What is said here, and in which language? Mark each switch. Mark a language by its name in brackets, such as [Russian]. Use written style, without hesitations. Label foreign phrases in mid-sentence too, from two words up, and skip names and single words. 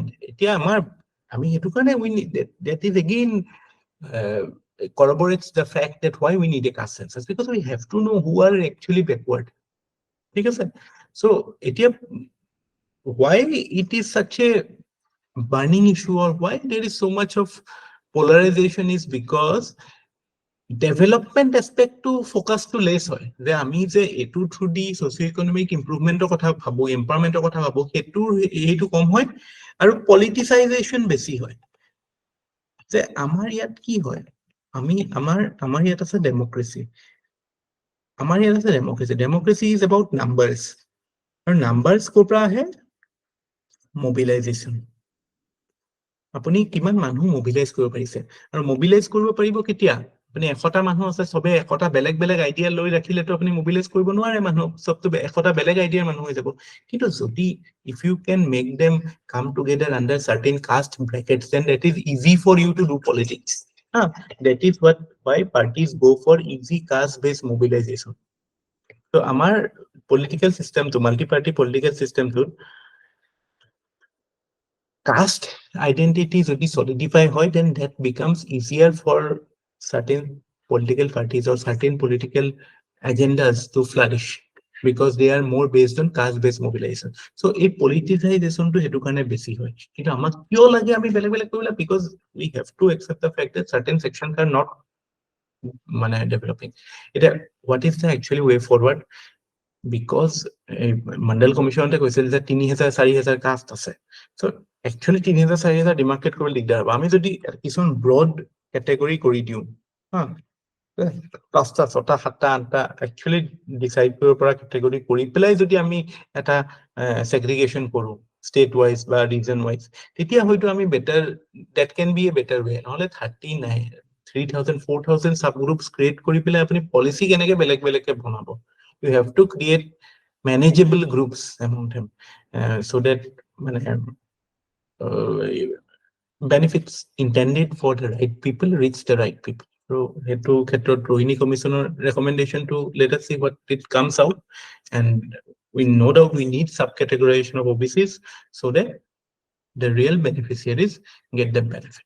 [English] I mean, we need that is again corroborates the fact that why we need a caste census, because we have to know who are actually backward. So why it is such a burning issue, or why there is so much of polarization, is because [Assamese] ডেভেলপমেন্ট এসপেক্টটো ফোকাসটো লেস হয়, যে আমি যে এটু থ্ৰু দি [English] socio economic improvement [Assamese] কথা ভাবো, এম্পাৱাৰমেন্টৰ কথা ভাবো, সেইটো কম হয় আৰু পলিটিসাইজেশন বেছি হয়। যে আমাৰ ইয়াত কি হয়, আমাৰ ইয়াত আছে ডেমক্ৰেসি, [English] democracy is about numbers, [Assamese] আৰু নাম্বাৰস ক'ৰ পৰা আহে? মোবিলাইজেশন। আপুনি কিমান মানুহ মোবিলাইজ কৰিব পাৰিছে, আৰু মোবিলাইজ কৰিব পাৰিব কেতিয়া? আপুনি 100টা মানুহ আছে, সবে 100টা বেলেগ বেলেগ আইডিয়া লৈ ৰাখিলেতো আপুনি মোবিলাইজ কৰিব নোৱাৰে মানুহ, সবটো 100টা বেলেগ আইডিয়াৰ মানুহ হৈ যাব। কিন্তু যদি [English] if you can make them come together under certain caste brackets, then that is easy for you to do politics. That is why parties go for easy caste based mobilization. So our political system, to multi-party political system, to caste identity যদি solidify হয়, then that becomes easier for certain political parties or certain political agendas to flourish, because they are more based on caste based mobilization. So এই politicization to [Assamese] হেতু কাৰণে বেছি হয়। কিন্তু আমাক কিয় লাগে আমি বেলেগ বেলেগ কৰিলে? [English] Because we have to accept the fact that certain sections are not মানে developing. What is the actually way forward? [Assamese] Because মণ্ডল কমিশনতে কৈছিল যে 3000-4000 কাষ্ট আছে। So actually 3000-4000 ডিমাৰ্কেট কৰিব দিগদাৰ হ'ব। আমি যদি কিছুমান [English] broad category [Assamese] কৰি দিওঁ, 5টা 6টা 7টা 8টা একচুয়ালি ডিসাইড কৰিব পৰা কেটেগৰী কৰি পেলাই যদি আমি এটা সেগ্ৰিগেশন কৰো [English] state wise [Assamese] বা [English] region wise, [Assamese] তেতিয়া হয়তো আমি বেটাৰ, [English] That can be a better way. [Assamese] নহলে 3000-4000 [English] sub groups create [Assamese] কৰি পেলাই আপুনি পলিসি কেনেকে বেলেগ বেলেগকে বনাব? [English] You have to create manageable groups among them, so that benefits intended for the right people reach the right people. So [Assamese] হেতু ক্ষেত্ৰত [English] Rohini commissioner recommendation to let us see what it comes out, and we no doubt we need subcategorization of OBCs so that the real beneficiaries get the benefit.